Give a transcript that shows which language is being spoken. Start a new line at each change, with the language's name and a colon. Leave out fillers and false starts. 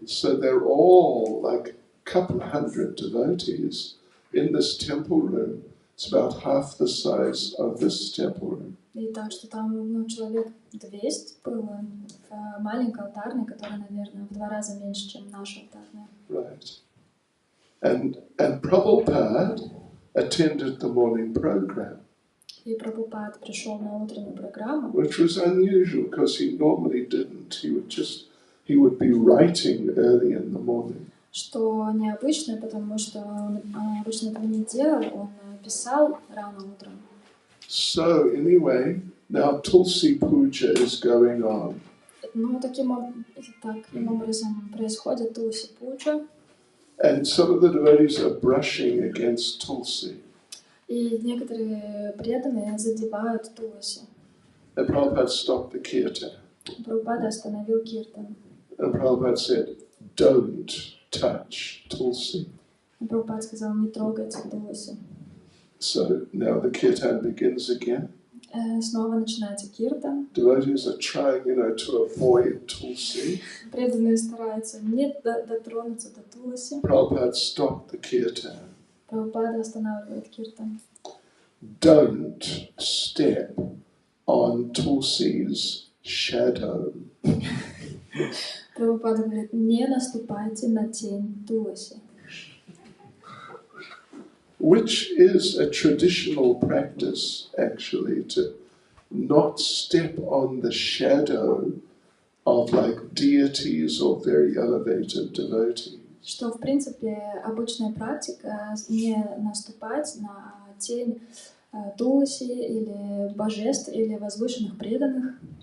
English: So they're all like a couple hundred devotees in this temple room. It's about half the size of this temple room.
Russian: И так что там человек 200 было в маленькой алтарной, которая, наверное, в 2 раза меньше, чем наша алтарная.
English: Right. And Prabhupada attended the morning program,
Russian: И Прабхупад пришел на утреннюю программу,
English: which was unusual because he normally didn't. He would be writing early in the morning.
Russian: что необычно, потому что он обычно этого не делал, он писал рано утром.
English: So anyway, now Tulsi Puja is going on.
Russian: Ну, таким образом происходит Тулси Пуджа,
English: And some of the devotees are brushing against Tulsi.
Russian: и некоторые преданные задевают Тулси.
English: And Prabhupada stopped the kirtan.
Russian: Прабхупада остановил киртан.
English: And Prabhupada said, don't touch Tulsi.
Russian: И Прабхупад сказал, не трогайте Тулси.
English: So now the kirtan begins again.
Russian: Снова начинается киртан.
English: Devotees are trying, to avoid Tulsi.
Russian: Преданные стараются не дотронуться до Тулси.
English: Prabhupada stopped the kirtan.
Russian: Прабхупада останавливает киртан.
English: Don't step on Tulsi's shadow.
Russian: Прабхупада говорит, не наступайте на тень Тулси.
English: Which is a traditional practice, actually, to not step on the shadow of like deities or very elevated devotees.
Russian: Что, в принципе, обычная практика не наступать на тень Тулси или божеств или возвышенных преданных.